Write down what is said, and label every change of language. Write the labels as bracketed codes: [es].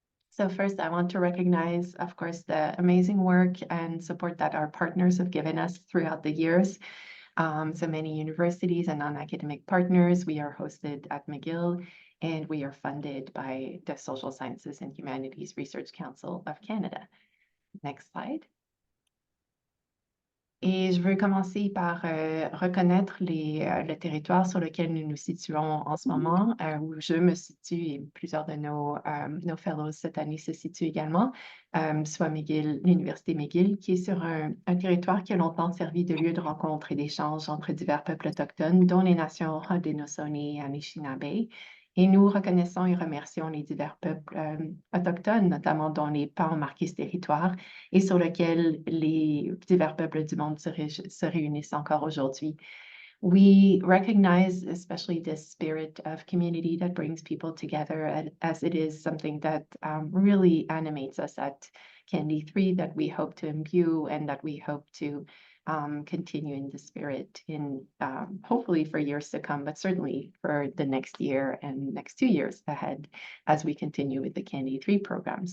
[en] So first, I want to recognize, of course, the amazing work and support that our partners have given us throughout the years. So many universities and non-academic partners. We are hosted at McGill, and we are funded by the Social Sciences and Humanities Research Council of Canada. Next slide. [fr] Et je veux commencer par reconnaître le territoire sur lequel nous nous situons en ce moment, où je me situe et plusieurs de nos fellows cette année se situent également, soit McGill, l'Université McGill, qui est sur un territoire qui a longtemps servi de lieu de rencontre et d'échange entre divers peuples autochtones, dont les nations Haudenosaunee et Anishinaabe. Et nous reconnaissons et remercions les divers peuples autochtones, notamment dont les pas ont marqué ce territoire et sur lequel les divers peuples du monde se réunissent encore aujourd'hui. [en] We recognize especially this spirit of community that brings people together, as it is something that really animates us at CAnD3, that we hope to imbue and that we hope to continue in the spirit in hopefully for years to come, but certainly for the next year and next 2 years ahead as we continue with the CAnD3 program.